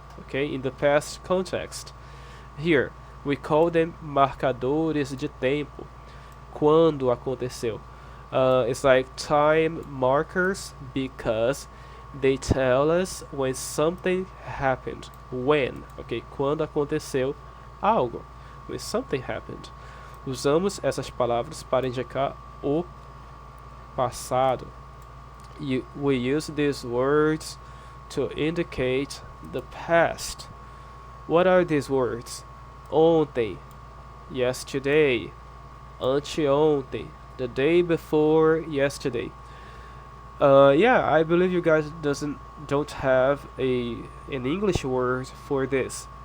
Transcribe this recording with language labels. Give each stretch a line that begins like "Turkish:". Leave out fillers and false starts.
English: Okay, in the past context. Here we call them
Portuguese: marcadores de tempo. Quando aconteceu.
English: It's like time markers because they tell us when something happened. When, okay?
Portuguese: Quando aconteceu algo.
English: When something happened.
Portuguese: Usamos essas palavras para indicar o passado.
English: We use these words to indicate the past. What are these words? Ontem, yesterday, anteontem, the day before yesterday. Yeah, I believe you guys don't have an English word for this.